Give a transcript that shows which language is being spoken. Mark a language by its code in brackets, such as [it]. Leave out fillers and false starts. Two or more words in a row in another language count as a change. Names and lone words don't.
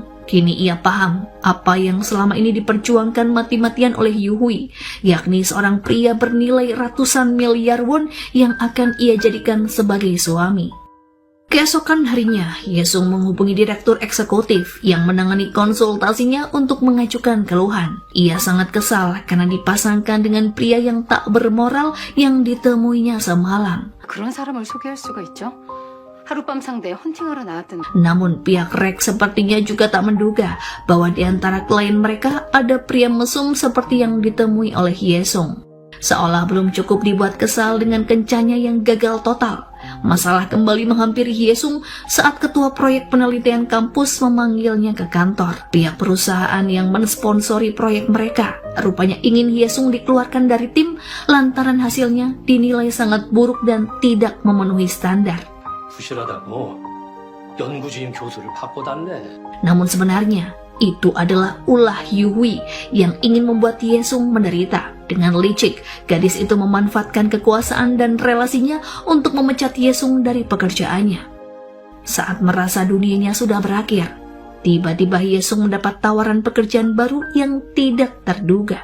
[id] Kini ia paham apa yang selama ini diperjuangkan mati-matian oleh Yuhui, yakni seorang pria bernilai ratusan miliar won yang akan ia jadikan sebagai suami. Keesokan harinya, Yesung menghubungi direktur eksekutif yang menangani konsultasinya untuk mengajukan keluhan. Ia sangat kesal karena dipasangkan dengan pria yang tak bermoral yang ditemuinya semalam. [ko] 그런 사람을 소개할 수가 있죠? 하룻밤 상대 헌팅하러 나왔던 [id] Namun pihak Rex sepertinya juga tak menduga bahwa di antara klien mereka ada pria mesum seperti yang ditemui oleh Yesung. Seolah belum cukup dibuat kesal dengan kencannya yang gagal total, masalah kembali menghampiri Yesung saat ketua proyek penelitian kampus memanggilnya ke kantor. Pihak perusahaan yang mensponsori proyek mereka rupanya ingin Yesung dikeluarkan dari tim lantaran hasilnya dinilai sangat buruk dan tidak memenuhi standar. [ko] 부실하다고 연구주임 교수를 바꿔달래. [id] Namun sebenarnya itu adalah ulah Yuhui yang ingin membuat Yesung menderita. Dengan licik, gadis itu memanfaatkan kekuasaan dan relasinya untuk memecat Yesung dari pekerjaannya. Saat merasa dunianya sudah berakhir, tiba-tiba Yesung mendapat tawaran pekerjaan baru yang tidak terduga.